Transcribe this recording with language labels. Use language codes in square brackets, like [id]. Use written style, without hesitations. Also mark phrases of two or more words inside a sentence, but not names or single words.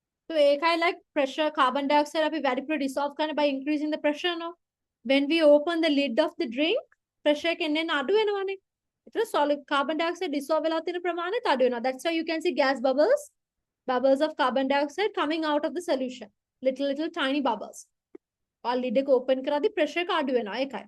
[en] So ඒකයි like pressure carbon dioxide [si] අපි වැඩිපුර [en] dissolve කරන by increasing the pressure no. When we open the lid of the drink, pressure [si] එක එන්න අඩු වෙනවනේ. ඒතර [en] solid carbon dioxide dissolve [si] වෙලා තියෙන ප්‍රමාණයත් අඩු වෙනවා. [en] That's why you can see gas bubbles of carbon dioxide coming out of the solution. Little tiny bubbles. [si] ඔයාලා lid එක open කරද්දී pressure එක අඩු වෙනවා ඒකයි.